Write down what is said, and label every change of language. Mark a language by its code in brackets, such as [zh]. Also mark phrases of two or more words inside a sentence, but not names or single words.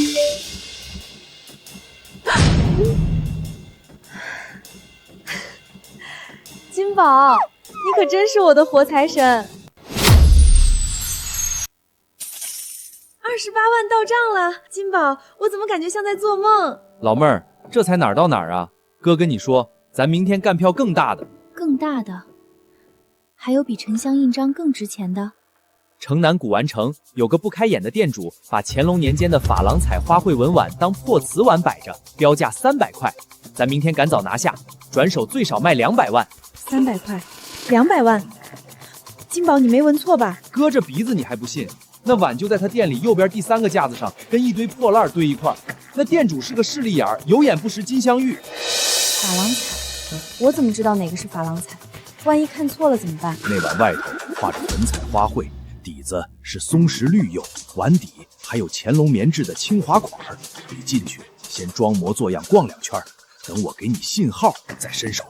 [zh] 金宝，你可真是我的活财神。28萬到賬了，金寶，我怎麼感覺像在做夢？老妹兒，這才哪兒到哪兒啊？哥跟你說，咱明天幹票更大的。更大的？還有比沉香印章更值錢的？城南古玩城有個不開眼的店主，把乾隆年間的珐琅彩花卉紋碗當破瓷碗擺着，標價300塊。咱明天趕早拿下，轉手最少賣200萬。 300塊，200萬。金寶，你沒聞錯吧？哥這鼻子你還不信？那碗就在他店裡右邊第3個架子上，跟一堆破爛堆一塊。那店主是個勢利眼兒，有眼不識金鑲玉。珐琅彩，我怎麼知道哪個是珐琅彩？萬一看錯了怎麼辦？那碗外頭畫着粉彩花卉，底子是松石綠釉，碗底還有乾隆棉製的青花款兒。你進去先裝模作樣逛2圈，等我給你信號再伸手。